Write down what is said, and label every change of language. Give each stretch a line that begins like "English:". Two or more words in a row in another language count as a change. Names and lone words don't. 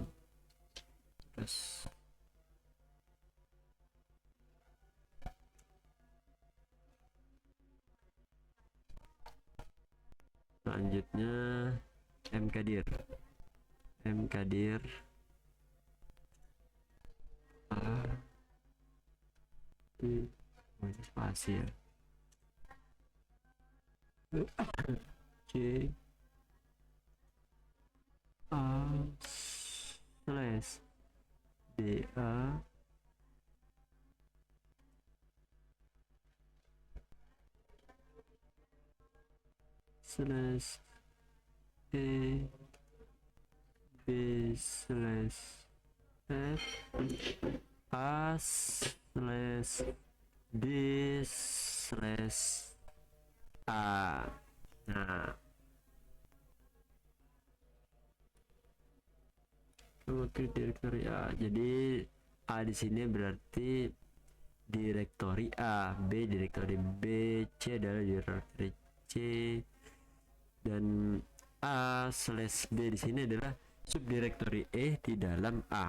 Indonesian: Terus selanjutnya mkdir a ini spasi ya,
English: c a slash da slash e b slash f a slash b slash a.
Indonesian: Nah, oke, direktori A. Jadi A di sini berarti direktori A, B direktori B, C adalah direktori C, dan A slash B di sini adalah subdirektori E di dalam A.